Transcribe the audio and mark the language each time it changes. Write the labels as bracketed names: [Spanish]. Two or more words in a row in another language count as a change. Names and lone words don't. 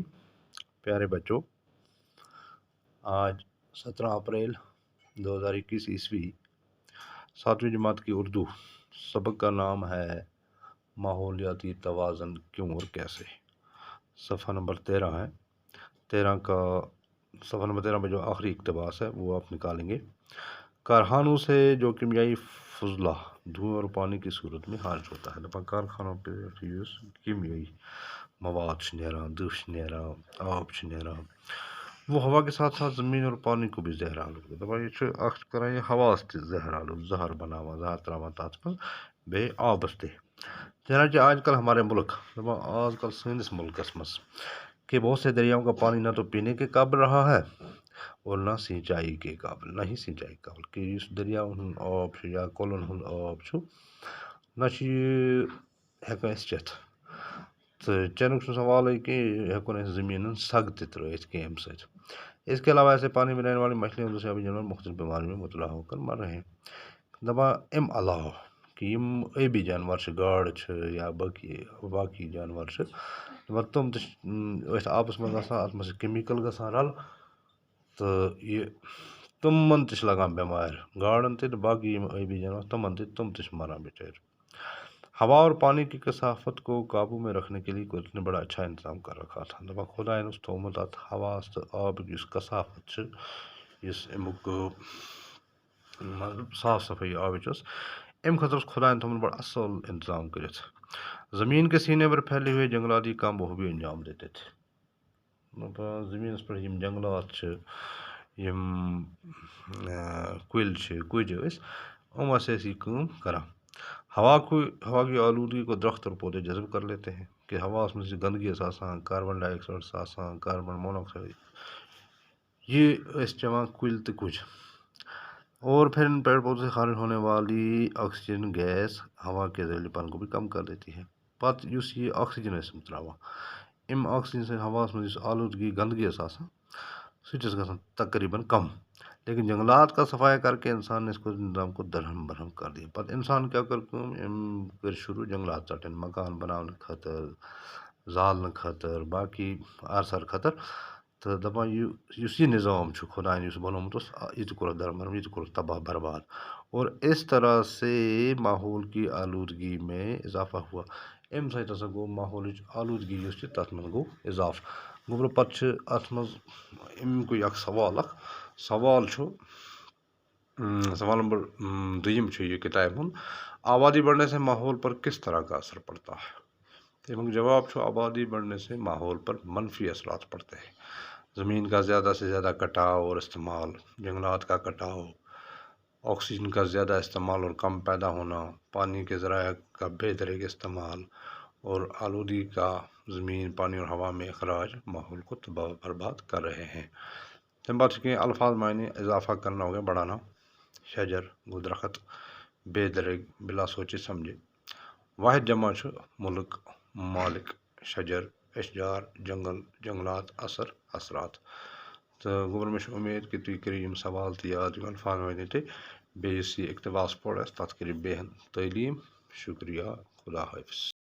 [Urdu] پیارے بچوں، آج 17 اپریل 2021 7ویں جماعت کی اردو سبق کا نام ہے ماحولیاتی توازن کیوں اور کیسے۔ صفحہ نمبر 13 ہے۔ 13 میں جو آخری اقتباس ہے وہ آپ نکالیں گے۔ کارخانوں سے جو کیمیائی فضلہ دھوئیں اور پانی کی صورت میں خارج ہوتا ہے۔ [Kashmiri] کارخانوں پہ کیمیائی مواد نیران، دش نیران، آب نیران، [Urdu] وہ ہوا کے ساتھ ساتھ زمین اور پانی کو بھی زہر آلود کرتا۔ [Kashmiri] یہ کران یہ ہواس تہ زہر آلود، زہر بناوان، زہر تراوان تات من بیٚیہِ آبس تہ۔ [Urdu] چنانچہ آج کل ہمارے ملک آج کل [Kashmiri] سٲنِس ملکس مز [Urdu] کہ بہت سے دریاؤں کا پانی نہ تو پینے کے قابل رہا ہے اور نہ سینچائی کے قابل، نہ ہی سینچائی کے قابل کہ [Kashmiri] اس دریاؤن ہند آب یا کۄلن ہند آب نہ ہیکان أسۍ چٮ۪تھ تو چینک سوال کہ ہیکون زمین سگ تہ ترٲیتھ کہ امہ سۭتۍ۔ [Urdu] اس کے علاوہ ایسے پانی میں رہنے والی مچھلیاں دوسرے جانور مختلف بیماریوں میں مبتلا ہو کر مر رہے ہیں۔ [Kashmiri] دپان امہ علاوہ کہ یم ٲبی جانور گاڈ یا باقی جانور دپان تم تہ أتھۍ آبس منٛز آسان، اتھ منٛز چھِ کیمِکل گژھان رل تو یہ تمن تہ لگان بیمار، گاڈن تہ باقی یم ٲبی جانور تم تہ مران بچٲرۍ۔ [Urdu] ہوا اور پانی کی کثافت کو قابو میں رکھنے کے لیے قدرت نے بڑا اچھا انتظام کر رکھا تھا۔ [Kashmiri] دپان خدائن اوس تھومت ات ہواس تو آب یُس کثافت یُس امیُک صاف صفٲیی آبٕچ ٲس، امہِ خٲطرٕ اوس خدایَن تھومُت بڑا اصل انتظام کٔرِتھ۔ [Urdu] زمین کے سینے پر پھیلے ہوئے جنگلات یہ کام بخوبی انجام دیتے تھے۔ [Kashmiri] زمینس پہ یم جنگلات یم کُلۍ کُجۍ ٲسۍ یِم ٲسۍ یہ کٲم کران۔ [Urdu] ہوا کی آلودگی کو درخت اور پودے جذب کر لیتے ہیں [Kashmiri] کہ ہواس میں گندگی آسان، کاربن ڈائی آکسائڈ آسان، کاربن موناکسائڈ یہ چٮ۪وان کُلۍ تہٕ کُجۍ، [Urdu] اور پھر ان پیڑ پودوں سے خارج ہونے والی آکسیجن گیس ہوا کے زہریلے پن کو بھی کم کر دیتی ہے۔ [Kashmiri] پتہ یُس یہ آکسیجن تراوان امہ آکسیجن سے ہواس میں آلودگی گندگی آسان سہ گژھان تقریباً کم، [Urdu] لیکن جنگلات کا صفایا کر کے انسان نے اس کو نظام کو درہم برہم کر دیا۔ [Kashmiri] پتہ انسان کیا کر کر شروع جنگلات ژٹن مکان بنانے خاطر، زالنے خاطر، باقی آرسر خاطر تو دپان یہ نظام خدائن بنومت یہ تہ کورُکھ درہم برہم، یہ تہ کورُکھ تباہ برباد، [Urdu] اور اس طرح سے ماحول کی آلودگی میں اضافہ ہوا۔ [Kashmiri] امہ سۭتۍ ہسا گوٚو ماحولٕچ آلودگی یُس چھِ تتھ منٛز گوٚو اضافہٕ۔ گوٚبرٕ پتہٕ چھِ اتھ منٛز امیُکُے اکھ سوال سوال چھُ سوال نمبر 2 چھُ یہ کتابہِ ہُنٛد، [Urdu] آبادی بڑھنے سے ماحول پر کس طرح کا اثر پڑتا ہے؟ [Kashmiri] امیُک جواب چھُ [Urdu] آبادی بڑھنے سے ماحول پر منفی اثرات پڑتے ہیں۔ زمین کا زیادہ سے زیادہ کٹاؤ اور استعمال، جنگلات کا کٹاؤ، آکسیجن کا زیادہ استعمال اور کم پیدا ہونا، پانی کے ذرائع کا بے دریغ استعمال اور آلودگی کا زمین، پانی اور ہوا میں اخراج ماحول کو تباہ برباد کر رہے ہیں۔ تم بات کہ الفاظ معنی اضافہ کرنا ہو گیا بڑھانا، شجر گو درخت، بے دریغ بلا سوچے سمجھے، واحد جمع چھُ ملک، مالک، شجر، اشجار، جنگل، جنگلات، اثر، اثرات۔ [Kashmiri] تو گوبر میں امید کہ تھی کریو یم سوال تہ یاد الفاظ معنی تہ بیٚیہِ یُس یہ اقتباس پوٚر تتھ کٔرِو بیٚیہِ تعلیٖم۔ [Urdu] شکریہ، خدا حافظ۔